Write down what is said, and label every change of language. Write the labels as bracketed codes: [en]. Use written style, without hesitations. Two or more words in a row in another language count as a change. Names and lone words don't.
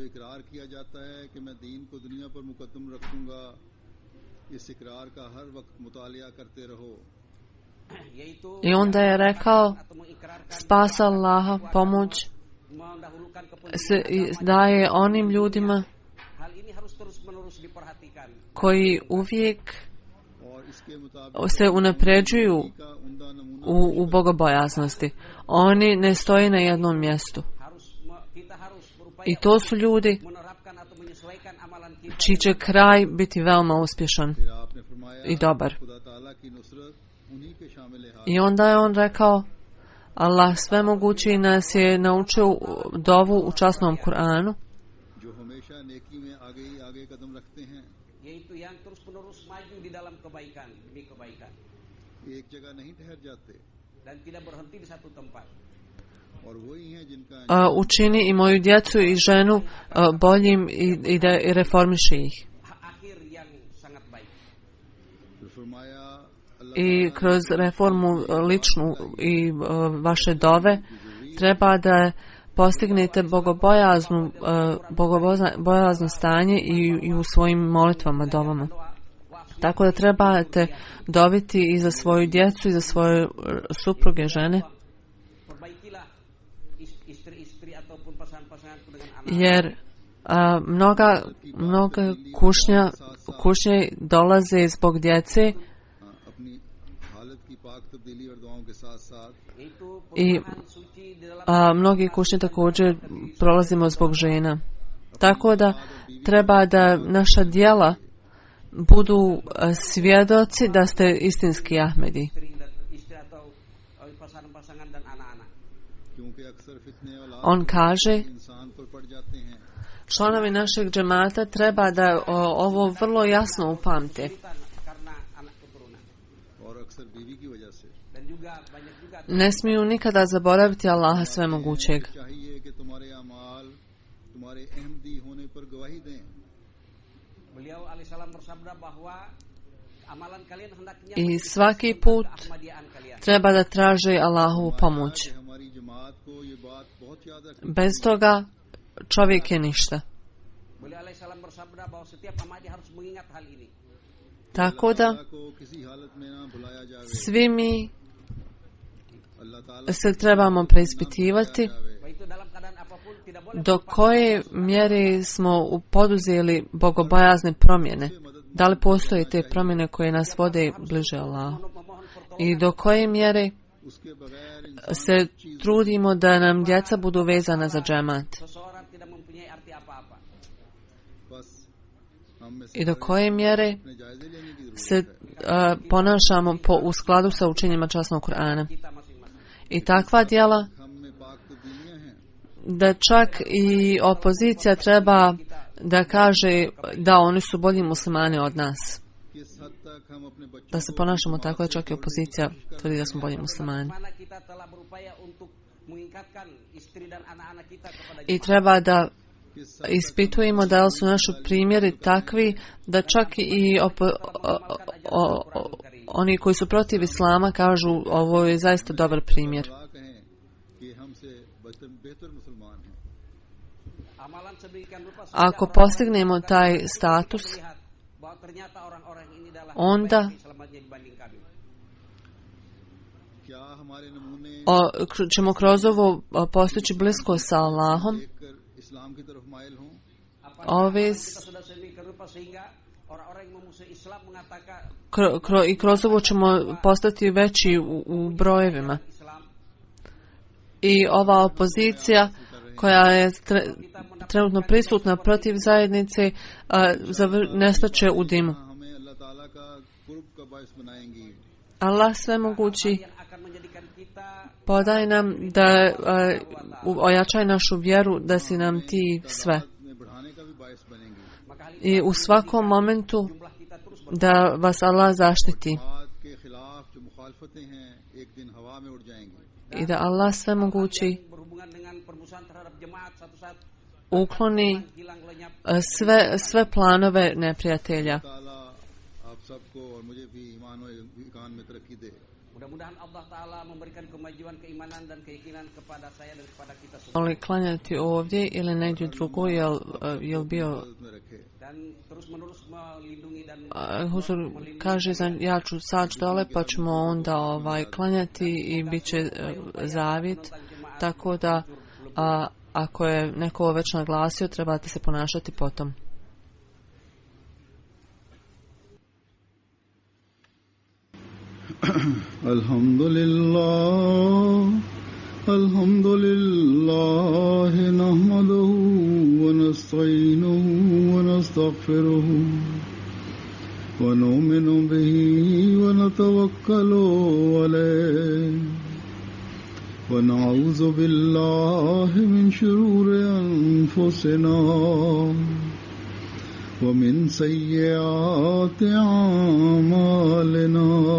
[bs] I onda je rekao, spas Allaha, pomoć se daje onim ljudima [id] terus-menerus diperhatikan. [bs] koji uvijek [ur] اور اس کے مطابق [bs] se unapređuju [ur] کا عمدہ نمونہ [bs] u bogobojaznosti. Oni ne stoje na jednom mjestu. [id] Kita harus berupaya [bs] I to su ljudi [id] menerapkan atau menyesuaikan amalan kita. [bs] čiji će kraj biti veoma uspješan [ur] پھر آپ نے فرمایا [bs] i dobar. [ur] خدا تعالیٰ کی نصرت انہیں کے شامل ہے [bs] I onda je on rekao, Allah svemogući nas je naučio dovu u časnom Kur'anu, [ur] جو ہمیشہ نیکی میں آگے ہی آگے قدم رکھتے ہیں, [id] Yaitu yang terus-menerus maju di dalam kebaikan demi kebaikan [ur] ایک جگہ نہیں ٹھہر جاتے, [id] dan tidak berhenti di satu tempat. [ur] اور وہی ہیں جن کا [bs] učini i moju djecu i ženu boljim i da i reformiši ih. [id] Akhir yang sangat baik. [ur] پھر فرمایا اللہ [bs] I kroz reformu ličnu i vaše dove treba da postignete bogobojazno stanje i u svojim molitvama, dovama. Tako da trebate dobiti i za svoju djecu i za svoje supruge, žene, [id] Perbaikilah istri-istri ataupun pasangan-pasanganku dengan anak. [bs] jer mnoga kušnje dolaze zbog djece [ur] اپنی حالت کی پاک تبدیلی اور دعاؤں کے ساتھ ساتھ [id] Yaitu [bs] i [id] perubahan suci di dalam [bs] mnogi kušnje također prolazimo zbog žena. Tako da treba da naša djela budu svjedoci da ste istinski Ahmedi. [id] istri atau pasangan-pasangan dan anak-anak. [ur] کیونکہ اکثر فتنے اور [bs] On kaže, [ur] انسان پر پڑ جاتے ہیں [bs] članovi našeg džemata treba da ovo vrlo jasno upamte. [id] Karena anak keturunan. [ur] اور اکثر بیوی کی وجہ سے [id] Dan juga banyak juga [bs] Ne smiju nikada zaboraviti Allaha svemogućeg. [ur] چاہیے کہ تمہارے اعمال تمہارے احمدی ہونے پر گواہی دیں. [id] beliau alaihissalam bersabda bahwa amalan kalian hendaknya [bs] I svaki put [id] Ahmadiyan kalian. [bs] treba da traže Allahovu pomoć. [ur] کہ ہماری جماعت کو یہ بات بہت یاد رکھنی [bs] Bez toga čovjek je ništa. [id] Beliau alaihissalam bersabda bahwa setiap Ahmadi harus mengingat hal ini. [bs] Tako da [ur] کو کسی حالت میں نہ بھلایا جاوے, [bs] svi mi [ur] اللہ تعالیٰ [bs] se trebamo preispitivati [id] Baik itu dalam keadaan apapun tidak boleh [bs] do koje mjere smo poduzeli bogobojazne promjene. Da li postoje te promjene koje nas vode bliže Allahu? [id] memohon [bs] I do koje mjere [ur] اس کے بغیر [bs] se trudimo da nam djeca budu vezana za džemat? [id] seseorang tidak mempunyai arti apa-apa. [ur] بس ہم میں سے [bs] I do koje mjere [ur] اپنے جائزے لینے کی ضرورت [bs] se ponašamo u skladu sa učenjima časnog Kur'ana? [id] Kita masing-masing. [bs] I takva djela [ur] ہم میں پاک تبدیلیاں ہیں, [bs] da čak i opozicija treba da kaže da oni su bolji muslimani od nas. [ur] کس حد تک ہم اپنے بچوں [bs] Da se ponašamo tako da čak i opozicija tvrdi da smo bolji muslimani. [id] Mana kita telah berupaya untuk mengikatkan istri dan anak-anak kita kepada [bs] I treba da ispitujemo da li su naši primjeri takvi da čak i oni koji su protiv islama kažu ovo je zaista dobar primjer. [ur] گواہ کہیں کہ ہم سے بہتر مسلمان ہیں. [id] amalan sedemikian rupa [bs] Ako postignemo taj status, [id] lihat bahwa ternyata orang-orang ini adalah [bs] onda [id] selamatnya dibanding kami. [ur] کیا ہمارے نمونے [bs] ćemo kroz ovo postići blisko sa Allahom. [ur] دیکھ کر اسلام کی طرف مائل ہوں? [bs] Ove [id] Kita sudah sedemikian rupa sehingga orang-orang yang memusuhi Islam mengatakan [bs] i kroz ovo ćemo postati veći u brojevima. Islam I ova opozicija koja je trenutno prisutna protiv zajednice nestaće u dimu. [ur] ہمیں اللہ تعالیٰ کا قرب کا باعث بنائیں گی. [bs] Allah svemogući [id] yang akan menjadikan kita [bs] podaj nam da ojačaj našu vjeru, da si nam ti sve. [ur] میں بڑھانے کا بھی باعث بنیں گی. [id] maka hal [bs] I u svakom momentu [id] jumlah kita terus [bs] da vas Allah zaštiti [ur] بات کے خلاف جو مخالفتیں ہیں ایک دن ہوا میں اڑ جائیں گی. [bs] i da Allah svemogući [id] berhubungan dengan permusuhan terhadap jemaat satu saat [bs] ukloni [id] hilang lenyap. [bs] sve planove neprijatelja. [ur] تعالیٰ آپ سب کو اور مجھے بھی ایمان اور ایقان میں ترقی دے. [id] Mudah-mudahan Allah Ta'ala memberikan kemajuan keimanan dan keyakinan kepada saya dan kepada kita semua. [bs] Ali klanjati ovdje ili negdje drugo, jel bio [ur] میں رکھے. [id] Dan terus-menerus melindungi dan [bs] Huzur kaže ja ću saći dole pa ćemo onda klanjati i bit će zavjet, tako da ako je neko već naglasio trebate se ponašati potom. [ar] الحمد لله نحمده ونستعينه ونستغفره ونؤمن به ونتوكل عليه ونعوذ بالله من شرور أنفسنا ومن سيئات أعمالنا